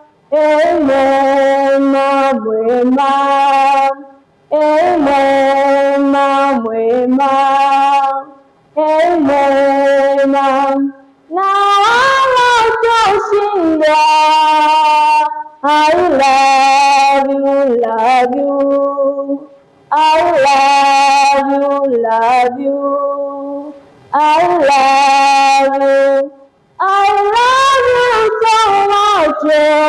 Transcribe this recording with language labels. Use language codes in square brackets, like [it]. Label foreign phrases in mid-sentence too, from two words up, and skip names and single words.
[sw] Hey, mwema, mwema. Hey, mwema, mwema. Hey, mwema, na wala hutashinda. [en] I love you, love you. I love you, love you. I love you. I love you so much, oh.